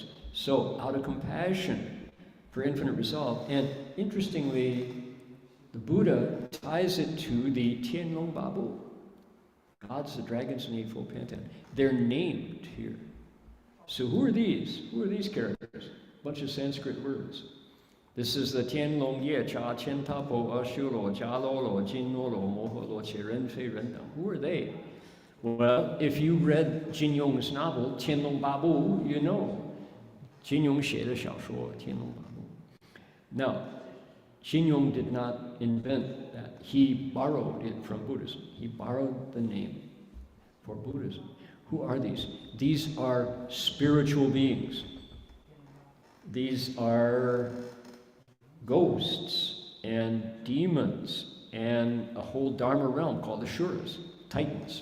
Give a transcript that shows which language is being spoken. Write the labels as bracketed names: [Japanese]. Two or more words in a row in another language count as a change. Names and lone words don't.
[English] So out of compassion for infinite resolve, and interestingly, the Buddha ties it to the Tianlong Babu, gods, the dragons, and the Eightfold Pantheon. They're named here. So who are these? Who are these characters? A bunch of Sanskrit words. This is the [Chinese] 天龙夜叉乾闼婆阿修罗迦楼罗紧那罗摩睺罗伽人非人等. [English] Who are they? Well, if you read Jin Yong's novel, Tianlong Babu, you know. [Chinese] Jin Yong 写的小说, [English] Tianlong Babu. Now, Jin Yong did not invent that. He borrowed it from Buddhism. He borrowed the name for Buddhism. Who are these? These are spiritual beings. These are ghosts and demons and a whole Dharma realm called the Shuras, Titans.